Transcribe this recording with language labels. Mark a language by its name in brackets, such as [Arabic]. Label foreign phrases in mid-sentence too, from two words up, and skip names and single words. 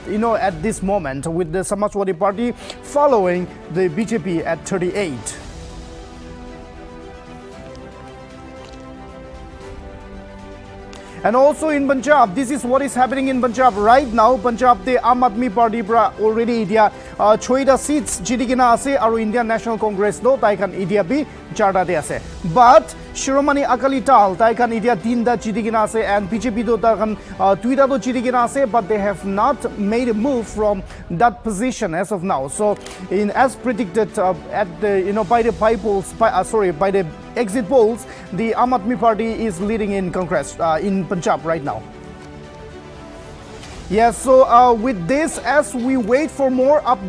[English] At this moment, with the Samajwadi Party following the BJP at 38. And also in Punjab, this is what is happening in Punjab right now. [Naga Pidgin] Punjab the Aam Aadmi Party pra already dia choida seats jidigena ase aru Indian National Congress do taikan idia bi charta de ase. But Shiromani Akali Dal taikan idia tinda jidigena ase and BJP do taikan tuida do jidigena ase, [English] but they have not made a move from that position as of now. So as predicted at the by the exit polls, the Aam Aadmi Party is leading in Congress in Punjab right now. Yes, so with this, as we wait for more updates.